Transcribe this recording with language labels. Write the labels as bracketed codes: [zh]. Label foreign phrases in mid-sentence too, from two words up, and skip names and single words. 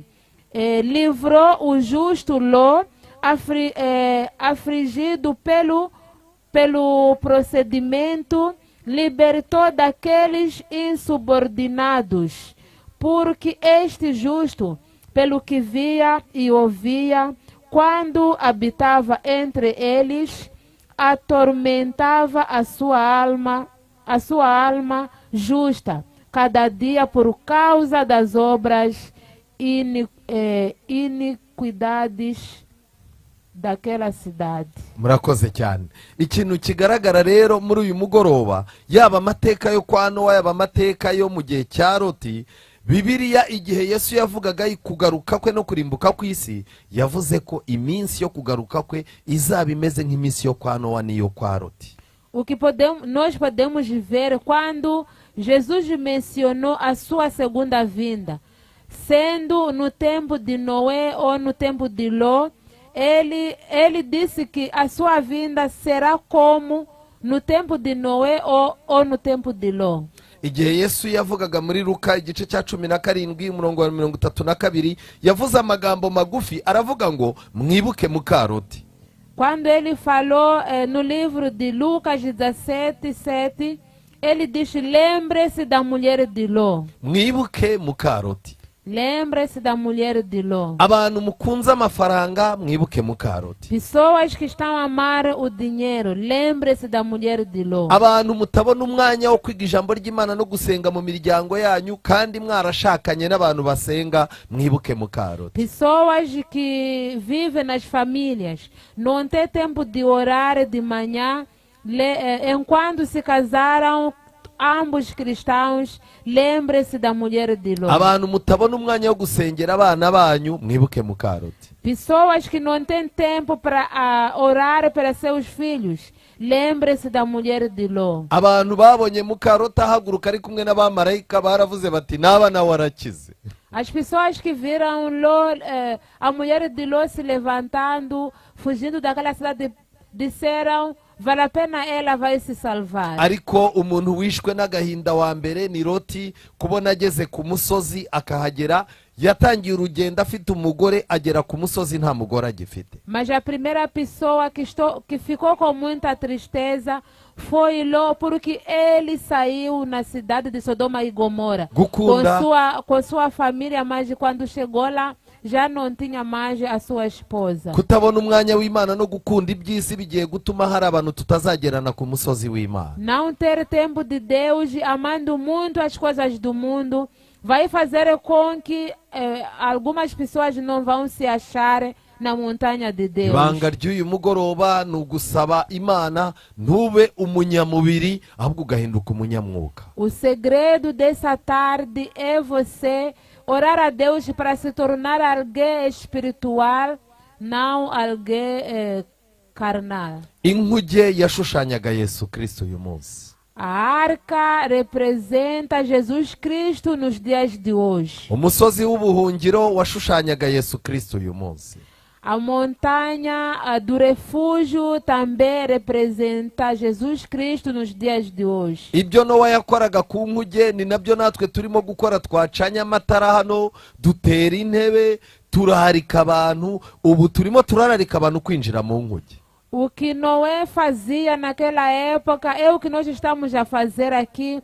[pt] Livrou o justo Ló, afligido pelo procedimento, libertou daqueles insubordinados, porque este justo, pelo que via e ouvia, quando habitava entre eles, atormentava a sua alma justa, cada dia por causa das obras iniquidades daquela cidade. [rw] Murakoze cyane. Ikintu kigaragara rero muri uyu mugoroba, yaba amateka yo kwa Nowa, yaba amateka yo mu gihe cya Loti, Bibiliya igihe Yesu yavugaga kugaruka kwe no kurimbuka kw'isi, yavuze ko iminsi yo kugaruka kwe izaba imeze nk'iminsi yo kwa Nowa n'iyo kwa Loti. [pt] O que nós podemos ver quando Jesus mencionou a sua segunda vinda, sendo no tempo de Noé ou no tempo de Ló, ele disse que a sua vinda será como no tempo de Noé ou no tempo de Ló. [rw] Igihe Yesu yavugaga muri Luka igice cya 17 umurongo wa 32, yavuze amagambo magufi aravuga ngo mwibuke muka Loti. [pt] Quando ele falou no livro de Lucas 17:7, ele diz: lembre-se da mulher de Ló. [rw] Mwibuke muka Loti. [pt] Lembre-se da mulher de Ló. [rw] Abantu mukunza amafaranga mwibuke muka Loti. [pt] Pessoas que estão a amar o dinheiro, lembre-se da mulher de Ló. [rw] Abantu mutabona umwanya wo kwiga ijambo ry'Imana no gusenga mu miryango yanyu kandi mwarashakanye n'abantu basenga, mwibuke muka Loti. [pt] Pessoas que vivem nas famílias, não têm tempo de orar de manhã, enquanto se casaram, ambos cristãos, lembre-se da mulher de Ló. [rw] Abantu mutabona umwanya wo gusengera abana banyu, mwibuke muka Loti. [pt] Pessoas que não têm tempo para orar para seus filhos, lembre-se da mulher de Ló. [rw] Abantu babonye muka Loti ahaguruka ari kumwe n'abamarayika baravuze bati naba nawe arakize. [pt] As pessoas que viram Ló, a mulher de Ló se levantando, fugindo daquela cidade, disseram: vale a pena, ela vai se salvar. [rw] Ariko umuntu wishwe n'agahinda wa mbere ni Loti, kubona ageze ku musozi akahagera, yatangiye urugendo afite umugore, agera ku musozi nta mugore agifite. [pt] Mas a primeira pessoa que ficou com muita tristeza foi Ló, porque ele saiu na cidade de Sodoma e Gomora com sua família, mas quando chegou lá já não tinha mais a sua esposa. [rw] kutabona umwanya w'Imana no gukunda iby'isi bigiye gutuma hari abantu tutazagerana ku musozi w'Imana. [pt] Não ter tempo de Deus, amando muito as coisas do mundo, vai fazer com que algumas pessoas não vão se achar na montanha de Deus. [rw] Ibanga ry'uyu mugoroba ni ugusaba Imana ntube umunyamubiri ahubwo ugahinduka umunyamwuka. [pt] O segredo dessa tarde é você orar a Deus para se tornar alguém espiritual, não alguém carnal. [rw] Inkuge yashushanyaga Yesu Kristo uyu munsi. [pt] A arca representa Jesus Cristo nos dias de hoje. [rw] Umusozi w'ubuhungiro washushanyaga Yesu Kristo uyu munsi. [pt] A montanha do refúgio também representa Jesus Cristo nos dias de hoje. [rw] Ibyo Nowa yakoraga ku nkuge ni nabyo natwe turimo gukora. Twacanye amatara hano, dutera intebe, turarika abantu. Ubu turimo turararika abantu kwinjira mu nkuge. [pt] O que Noé fazia naquela época é o que nós estamos a fazer aqui.